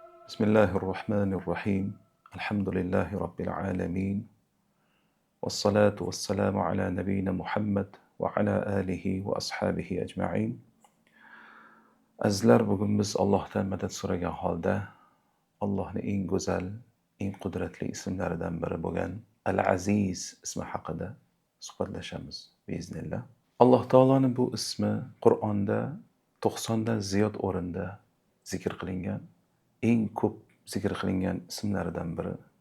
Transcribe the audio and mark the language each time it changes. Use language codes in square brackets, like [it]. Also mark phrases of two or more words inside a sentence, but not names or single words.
[ar] بسم الله الرحمن الرحيم. الحمد لله رب العالمين، والصلاة والسلام على نبينا محمد وعلى آله وأصحابه أجمعين. [uz] Azizlar, bugun biz Allohdan madad so'ragan holda Allohning eng go'zal, eng qudratli ismlaridan biri bo'lgan Al-Aziz ismi haqida suhbatlashamiz biiznillah. Alloh taoloning bu ismi Qur'onda 90 dan ziyod o'rinda zikr qilingan, eng ko'p zikr qilingan ismlaridan biri.